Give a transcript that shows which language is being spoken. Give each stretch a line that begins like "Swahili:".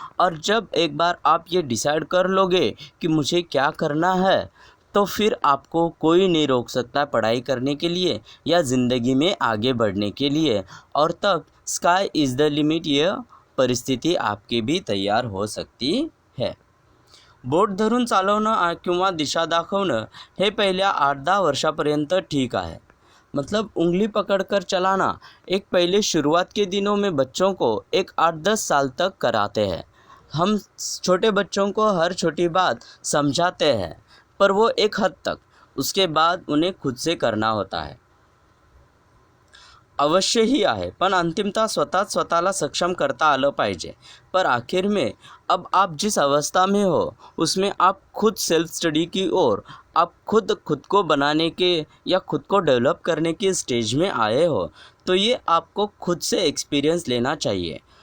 Hindi: और जब एक बार आप ये डिसाइड कर लोगे कि मुझे क्या करना है तो फिर आपको कोई नहीं रोक सकता पढ़ाई करने के लिए या ज़िंदगी में आगे बढ़ने के लिए. और तब
English: sky is the limit
Hindi: ये परिस्थिती आपकी भी तैयार हो सकती है.
Marathi: बोट धरून चालवणं किंवा दिशा दाखवणं हे पहिल्या 8-10 वर्षापर्यंत ठीक आहे.
Hindi: मतलब उंगली पकड़कर चलाना एक पहले शुरुआत के दिनों में बच्चों को एक 8-10 साल तक कराते हैं. हम छोटे बच्चों को हर छोटी बात समझाते हैं, पर वो एक हद तक. उसके बाद उन्हें खुद से करना होता है.
Marathi: अवश्य ही आहे, पण अंतिमतः स्वतःला सक्षम करता आलं पाहिजे.
Hindi: पर आखिर में अब आप जिस अवस्था में हो उसमें आप खुद सेल्फ स्टडी की ओर, आप खुद को बनाने के या खुद को डेवलप करने की स्टेज में आए हो, तो ये आपको खुद से एक्सपीरियंस लेना चाहिए.